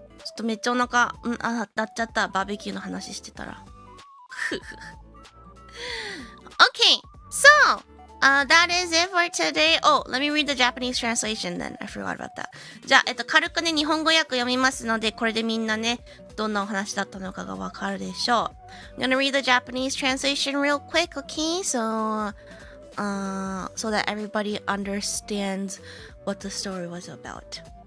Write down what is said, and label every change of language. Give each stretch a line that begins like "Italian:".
Japanese: ちょっとめっちゃお腹、なっちゃった。バーベキューの話してたら。
English: Okay, so...that is it for today. Oh, let me read the Japanese translation then. I forgot about that.
Japanese: じゃあ、軽くね、日本語訳読みますので、これでみんなね、どんなお話だったのかがわかるでしょう。
English: I'm gonna read the Japanese translation real quick, okay? So that everybody understands what the story was about.